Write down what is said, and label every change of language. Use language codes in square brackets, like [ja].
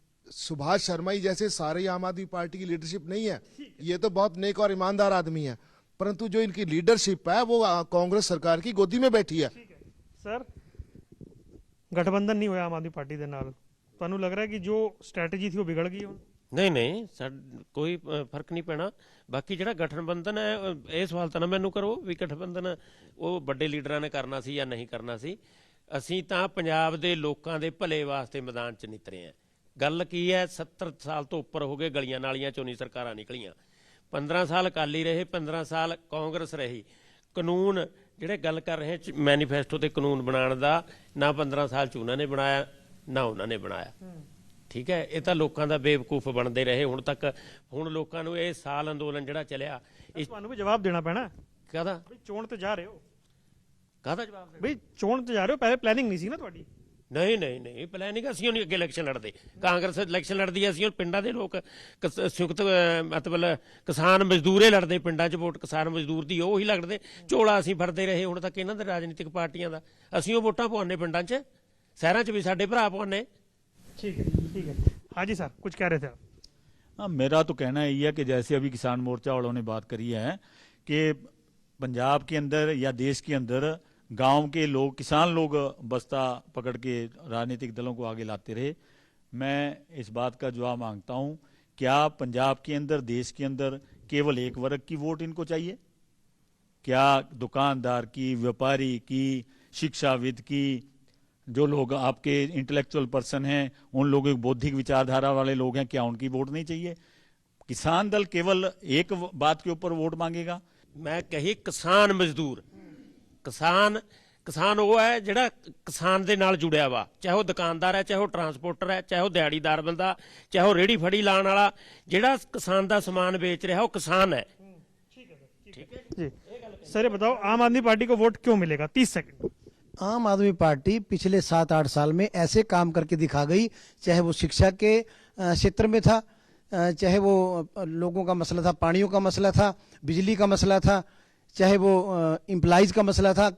[hi] सुभाष शर्मा जी जैसे सारे आम आदमी पार्टी की लीडरशिप नहीं है, ये तो बहुत नेक और ईमानदार आदमी है, परंतु जो इनकी लीडरशिप है वो कांग्रेस सरकार की गोदी में बैठी है। [pa] सर, गठबंधन नहीं होया आम आदमी पार्टी ਦੇ ਨਾਲ, ਤੁਹਾਨੂੰ ਲੱਗ ਰਿਹਾ ਹੈ ਕਿ ਜੋ ਸਟ੍ਰੈਟਜੀ थी वो बिगड़ गई ਹੁਣ? ਨਹੀਂ ਕੋਈ ਫਰਕ ਨਹੀਂ ਪੈਣਾ। ਬਾਕੀ ਜਿਹੜਾ ਗਠਬੰਧਨ ਹੈ ਇਹ ਸਵਾਲ ਤਾਂ ਨਾ ਮੈਨੂੰ ਕਰੋ ਵੀ ਗਠਬੰਧਨ ਉਹ ਵੱਡੇ ਲੀਡਰਾਂ ਨੇ ਕਰਨਾ ਸੀ ਜਾਂ ਨਹੀਂ ਕਰਨਾ ਸੀ। ਅਸੀਂ ਤਾਂ ਪੰਜਾਬ ਦੇ ਲੋਕਾਂ ਦੇ ਭਲੇ ਵਾਸਤੇ ਮੈਦਾਨ 'ਚ ਨਿਤਰੇ ਆ। ਗੱਲ ਕੀ ਹੈ, 70 ਸਾਲ ਤੋਂ ਉੱਪਰ ਹੋ ਗਏ, ਗਲੀਆਂ ਨਾਲੀਆਂ ਚੋਂ ਨਹੀਂ ਸਰਕਾਰਾਂ ਨਿਕਲੀਆਂ। 15 ਸਾਲ ਅਕਾਲੀ ਰਹੇ, 15 ਸਾਲ ਕਾਂਗਰਸ ਰਹੀ। ਕਾਨੂੰਨ ਜਿਹੜੇ ਗੱਲ ਕਰ ਰਹੇ ਮੈਨੀਫੈਸਟੋ ਤੇ ਕਾਨੂੰਨ ਬਣਾਉਣ ਦਾ, ਨਾ 15 ਸਾਲ 'ਚ ਉਹਨਾਂ ਨੇ ਬਣਾਇਆ ਨਾ ਉਹਨਾਂ ਨੇ ਬਣਾਇਆ। ਠੀਕ ਹੈ, ਇਹ ਤਾਂ ਲੋਕਾਂ ਦਾ ਬੇਵਕੂਫ ਬਣਦੇ ਰਹੇ ਹੁਣ ਤੱਕ। ਹੁਣ ਲੋਕਾਂ ਨੂੰ ਇਹ ਸਾਲ ਅੰਦੋਲਨ ਜਿਹੜਾ ਚੱਲਿਆ, ਇਸ ਤੁਹਾਨੂੰ ਵੀ ਜਵਾਬ ਦੇਣਾ ਪੈਣਾ। ਕਾਹਦਾ ਬਈ ਚੋਣ ਤੇ ਜਾ ਰਹੇ ਹੋ, ਕਾਹਦਾ ਜਵਾਬ ਦੇ? ਬਈ ਚੋਣ ਤੇ ਜਾ ਰਹੇ ਹੋ, ਪਹਿਲੇ ਪਲੈਨਿੰਗ ਨਹੀਂ ਸੀ ਨਾ ਤੁਹਾਡੀ? ਨਹੀਂ ਪਲੈਨਿੰਗ ਅਸੀਂ ਨਹੀਂ। ਅੱਗੇ ਇਲੈਕਸ਼ਨ ਲੜਦੇ, ਕਾਂਗਰਸ ਇਲੈਕਸ਼ਨ ਲੜਦੀ ਹੈ, ਅਸੀਂ ਪਿੰਡਾਂ ਦੇ ਲੋਕ ਸੰਯੁਕਤ ਮਤਲਬ ਕਿਸਾਨ ਮਜ਼ਦੂਰੇ ਲੜਦੇ ਪਿੰਡਾਂ 'ਚ, ਵੋਟ ਕਿਸਾਨ ਮਜ਼ਦੂਰ ਦੀ ਉਹੀ ਲੜਦੇ। ਝੋਲਾ ਅਸੀਂ ਫੜਦੇ ਰਹੇ ਹੁਣ ਤੱਕ ਇਹਨਾਂ ਦੇ ਰਾਜਨੀਤਿਕ ਪਾਰਟੀਆਂ ਦਾ। ਅਸੀਂ ਉਹ ਵੋਟਾਂ ਪਵਾਉਂਦੇ ਪਿੰਡਾਂ 'ਚ, शहरों च भी साडे भरा पवाने। [hi] ठीक है। हाँ जी सर, कुछ कह रहे थे आप? हाँ, मेरा तो कहना यही है कि जैसे अभी किसान मोर्चा वालों ने बात करी है कि पंजाब के अंदर या देश के अंदर गांव के लोग, किसान लोग बस्ता पकड़ के राजनीतिक दलों को आगे लाते रहे। मैं इस बात का जवाब मांगता हूं, क्या पंजाब के अंदर, देश के अंदर केवल एक वर्ग की वोट इनको चाहिए? क्या दुकानदार की, व्यापारी की, शिक्षाविद की, जो लोग आपके इंटेलेक्चुअल पर्सन हैं, उन लोगों की बौद्धिक विचारधारा वाले लोग हैं, क्या उनकी वोट नहीं चाहिए? किसान दल केवल एक बात के ऊपर वोट मांगेगा? मैं कही किसान मजदूर, किसान वो है [pa] ਜਿਹੜਾ ਕਿਸਾਨ ਦੇ ਨਾਲ ਜੁੜਿਆ ਵਾ, ਚਾਹੇ ਉਹ ਦੁਕਾਨਦਾਰ ਹੈ, ਚਾਹੇ ਉਹ ਟਰਾਂਸਪੋਰਟਰ ਹੈ, ਚਾਹੇ ਉਹ ਦਿਹਾੜੀਦਾਰ ਬੰਦਾ, ਚਾਹੇ ਉਹ ਰੇੜੀ ਫੜੀ ਲਾਣ ਵਾਲਾ, ਜਿਹੜਾ ਕਿਸਾਨ ਦਾ ਸਮਾਨ ਵੇਚ ਰਿਹਾ ਉਹ ਕਿसान है। [hi] ठीक है जी। सर ये बताओ, आम आदमी पार्टी को वोट क्यों मिलेगा? 30 सेकंड। आम आदमी पार्टी पिछले 7-8 साल में ऐसे काम करके दिखा गई, चाहे वो शिक्षा के क्षेत्र में था, चाहे वो लोगों का मसला था, पानियों का मसला था, बिजली का मसला था, चाहे वो एम्प्लॉइज का मसला था।